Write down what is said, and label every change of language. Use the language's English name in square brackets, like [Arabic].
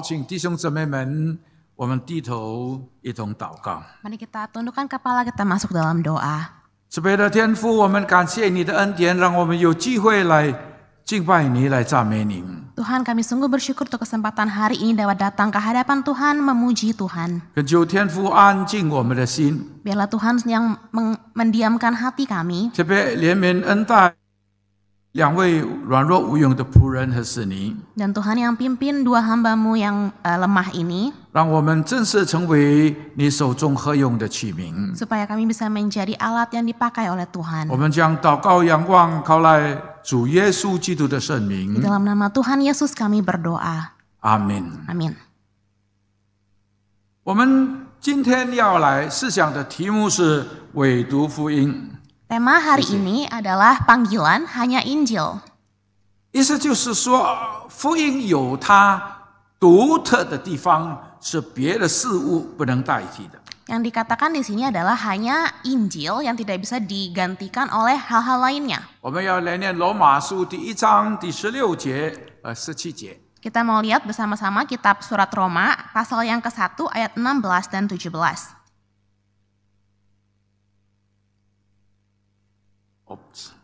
[Chinese] 请弟兄姊妹们，我们低头一同祷告。 [Indonesian] Mari kita tundukkan kepala, kita masuk dalam doa. [Chinese] 慈悲的天父，我们感谢你的恩典，让我们有机会来敬拜你，来赞美你。 [Indonesian] Tuhan, kami sungguh bersyukur untuk kesempatan hari ini dapat datang ke hadapan Tuhan, memuji Tuhan. [Chinese] 恳求天父安静我们的心， [Indonesian] Biarlah Tuhan yang mendiamkan hati kami. [Chinese] 特别怜悯恩待两位软弱无用的仆人和使女， [Indonesian] Dan Tuhan yang pimpin dua hamba-Mu yang lemah ini, [Chinese] 让我们正式成为你手中合用的器皿。 [Indonesian] supaya kami bisa menjadi alat yang dipakai oleh Tuhan. [Chinese] 我们将祷告仰望靠来主耶稣基督的圣 [Indonesian] Di [Chinese] 名， [Indonesian] dalam nama Tuhan Yesus kami berdoa. [Chinese] 阿门。 [Indonesian] Amin. [Chinese] 我们今天要来思想的题目是伪读福音。 [Indonesian] Tema hari ini adalah panggilan hanya Injil. [Chinese] 意思就是说，福音有它独特的地方，是别的事物不能代替的。 [Indonesian] Yang dikatakan di sini adalah hanya Injil yang tidak bisa digantikan oleh hal-hal lainnya. [Chinese] 我们要来念罗马书第1章第16节17节。 [Indonesian] Kita mau lihat bersama-sama kitab surat Roma pasal yang ke-1 ayat 16 dan 17. [English] Oops.